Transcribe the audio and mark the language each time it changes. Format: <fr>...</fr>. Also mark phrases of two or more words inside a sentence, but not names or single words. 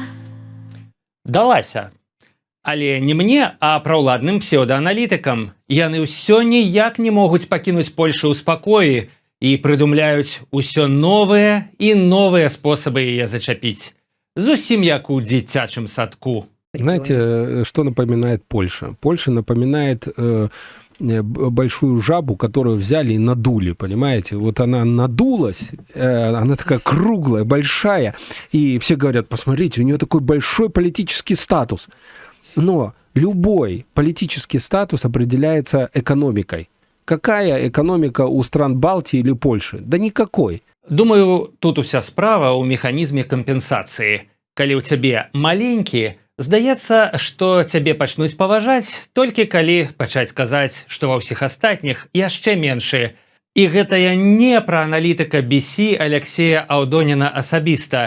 <be>Далася. Але не мне, а праўладным псеўдааналітыкам. Яны ўсё ніяк не могуць пакінуць Польшу ў спакоі і прыдумляюць усё новыя і новыя спосабы яе зачапіць. Зусім як у дзіцячым садку.</be> <ru>Знаете, что напоминает Польша? Польша напоминает большую жабу, которую взяли и надули, понимаете? Вот она надулась, она такая круглая, большая, и все говорят, посмотрите, у нее такой большой политический статус. Но любой политический статус определяется экономикой. Какая экономика у стран Балтии или Польши? Да никакой.</ru> <be>Думаю, тут уся справа ў механізме кампенсацыі. Калі ў цябе маленькі, здаецца, што цябе пачнуць паважаць, толькі калі пачаць казаць, што ва ўсіх астатніх яшчэ меншы. І гэтая не пра аналітыка BC Алексея Аўдоніна асабіста.</be>